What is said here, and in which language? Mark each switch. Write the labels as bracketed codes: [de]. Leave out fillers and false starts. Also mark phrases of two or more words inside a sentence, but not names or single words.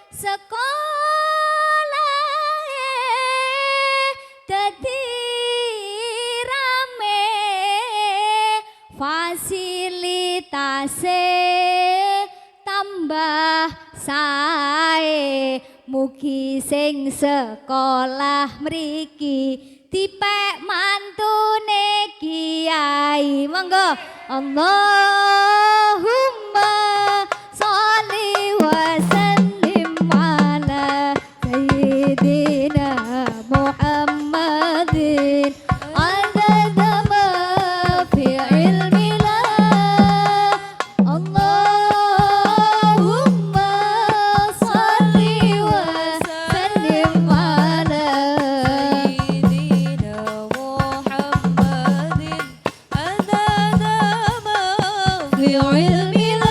[jv] sekolah dadi rame fasilitasé tambah sae mugi sing sekolah mriki dipek mantune kiai monggo. [ar] اللهم صل وسلم على سيدنا محمد عدد ما في علم الله. اللهم صل وسلم على سيدنا محمد عدد ما في علم الله.